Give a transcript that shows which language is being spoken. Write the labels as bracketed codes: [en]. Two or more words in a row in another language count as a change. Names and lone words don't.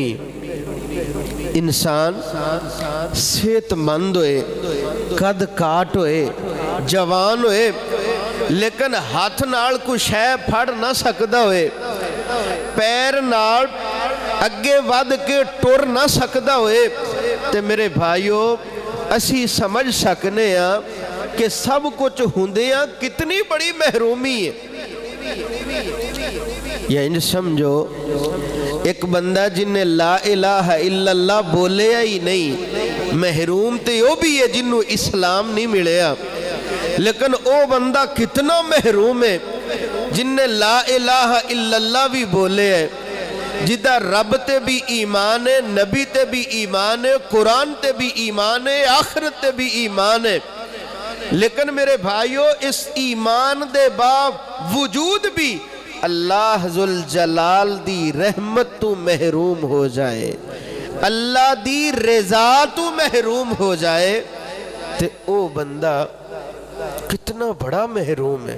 [pa] انسان صحت مند ہوئے، قد کاٹھ ہوئے، جوان ہوئے، لیکن ہاتھ نال کوئی شے پھڑ نہ سکدا ہوئے، پیر نال اگے ودھ کے ٹر نہ سکدا ہوئے، تے میرے بھائیوں اسی سمجھ سکنے کہ سب کچھ ہندیاں کتنی بڑی محرومی ہے. یا انج سمجھو ایک بندہ جنہیں [ar] لا إله إلا الله [pa] بولیا ہی نہیں، محروم تے وہ بھی ہے جنہوں اسلام نہیں ملیا, لیکن وہ بندہ کتنا محروم ہے جنہیں [ar] لا إله إلا الله [pa] بھی بولے ہے، جیدا رب تے بھی ایمان ہے، نبی تے بھی ایمان ہے، قرآن تے بھی ایمان ہے، آخرت تے بھی ایمان ہے، لیکن میرے بھائیوں اس ایمان دے باوجود بھی [ar] الله ذو الجلال [pa] دی رحمت توں محروم ہو جائے، اللہ دی رضا توں محروم ہو جائے، تے او بندہ کتنا بڑا محروم ہے.